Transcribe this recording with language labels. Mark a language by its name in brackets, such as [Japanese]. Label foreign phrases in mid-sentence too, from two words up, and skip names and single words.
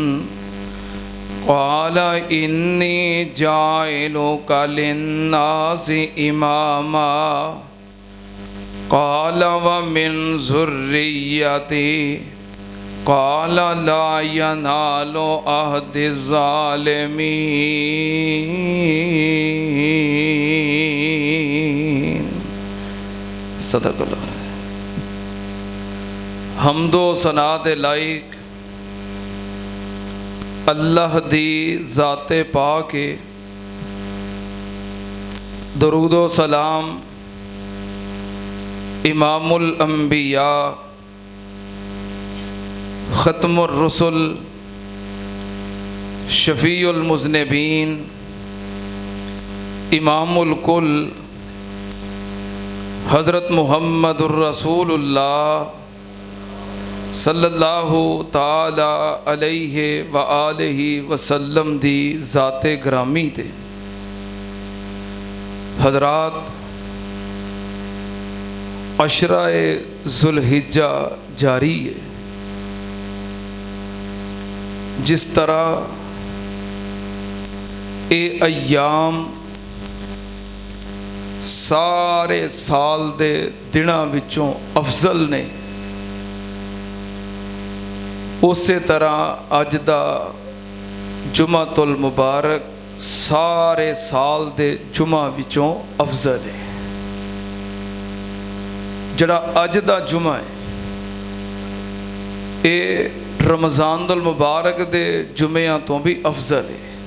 [Arabic] قال إني جاعلك للناس إماما قال و من ذريتي قال لا ينال عهدي الظالمين. [Punjabi] صدق اللہ۔ حمد و ثنا دے لائق اللہ دی ذات پاکے درود و سلام [Arabic] إمام الأنبياء ختم الرسل شفيع المذنبين إمام الكل حضرت محمد رسول الله صلى الله تعالى عليه و آله وسلم [Punjabi] دی ذات گرامی تے. [Urdu] حضرات، عشرۂ ذوالحجہ جاری ہے. [Punjabi] جس طرح یہ ایام سارے سال دے دناں وچوں افضل نے, ਉਸੇ ਤਰ੍ਹਾਂ ਅੱਜ ਦਾ ਜੁਮਾਤੁਲ ਮੁਬਾਰਕ ਸਾਰੇ ਸਾਲ ਦੇ ਜੁਮਾ ਵਿੱਚੋਂ ਅਫਜ਼ਲ ਹੈ। ਜਿਹੜਾ ਅੱਜ ਦਾ ਜੁਮਾ ਹੈ ਇਹ ਰਮਜ਼ਾਨੁਲ ਮੁਬਾਰਕ ਦੇ ਜੁਮਿਆਂ ਤੋਂ ਵੀ ਅਫਜ਼ਲ ਹੈ।